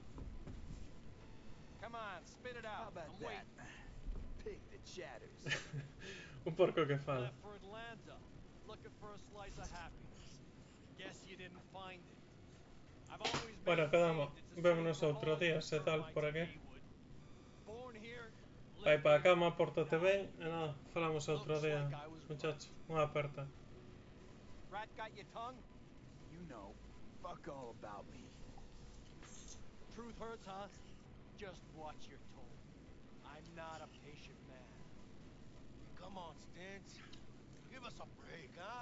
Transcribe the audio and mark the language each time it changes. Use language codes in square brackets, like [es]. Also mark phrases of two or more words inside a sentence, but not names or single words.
[en] Come on, spit it How out. about I'm that? waiting. Pig that shatters. [gl] Un porco que fala. [en] Left for Atlanta, looking for a slice of happiness. Guess you didn't find it. I've always [gl] Bueno, quedamos. Vémonos outro día, se tal, por aquí. [en] Born here, [gl] Vai [en] lived [gl] para a [en] here, [gl] cama, pórtate [en] died [gl] ben, [en] here. [gl] e nada, falamos outro [en] Looks [gl] día, [en] like I was [gl] muchacho. Unha aperta. [en] Rat got your tongue? You know, fuck all about me. Truth hurts, huh? Just watch your tone. I'm not a patient man. Come on, Stintz. Give us a break, huh?